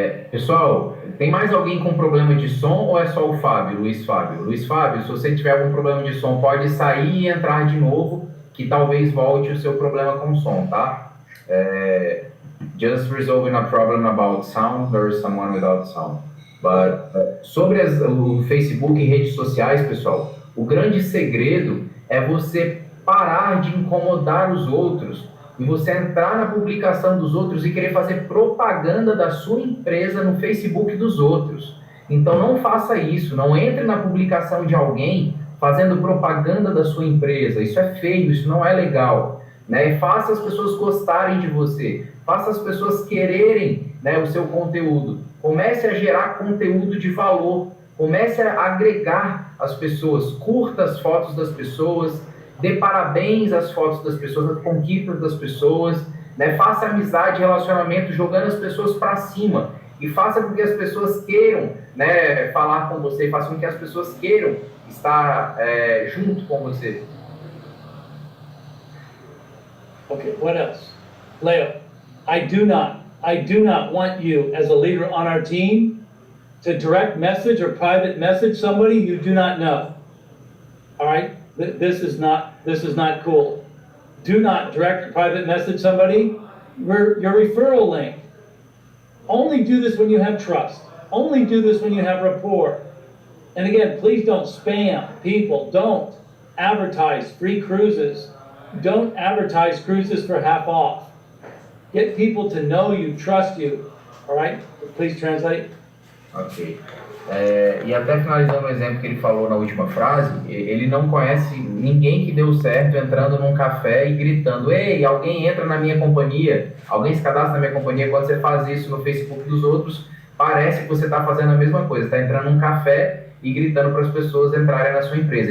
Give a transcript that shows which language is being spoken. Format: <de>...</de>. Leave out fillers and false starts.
<pt>Pessoal, tem mais alguém com problema de som ou é só o Fábio, Luiz Fábio? Luiz Fábio, se você tiver algum problema de som, pode sair e entrar de novo, que talvez volte o seu problema com som, tá?</pt> <en>Just resolving a problem about sound, there is someone without sound.</en> <pt>But, sobre o Facebook e redes sociais, pessoal, o grande segredo é você parar de incomodar os outros e você entrar na publicação dos outros e querer fazer propaganda da sua empresa no Facebook dos outros. Então não faça isso, não entre na publicação de alguém fazendo propaganda da sua empresa. Isso é feio, isso não é legal, né? Faça as pessoas gostarem de você, faça as pessoas quererem, né, o seu conteúdo. Comece a gerar conteúdo de valor. Comece a agregar as pessoas, curta as fotos das pessoas, dê parabéns às fotos das pessoas, às conquistas das pessoas, né? Faça amizade, relacionamento, jogando as pessoas para cima e faça com que as pessoas queiram, né, falar com você, faça com que as pessoas queiram estar junto com você.</pt> <en>Okay, what else? Leo, I do not want you as a leader on our team to direct message or private message somebody you do not know. All right? This is not cool. Do not direct or private message somebody your referral link. Only do this when you have trust. Only do this when you have rapport. And again, please don't spam people. Don't advertise free cruises. Don't advertise cruises for half off. Get people to know you, trust you. All right? Please translate.</en> <pt>Ok. E até finalizando o exemplo que ele falou na última frase, ele não conhece ninguém que deu certo entrando num café e gritando: ei, alguém entra na minha companhia, alguém se cadastra na minha companhia. Quando você faz isso no Facebook dos outros, parece que você está fazendo a mesma coisa, está entrando num café e gritando para as pessoas entrarem na sua empresa.</pt>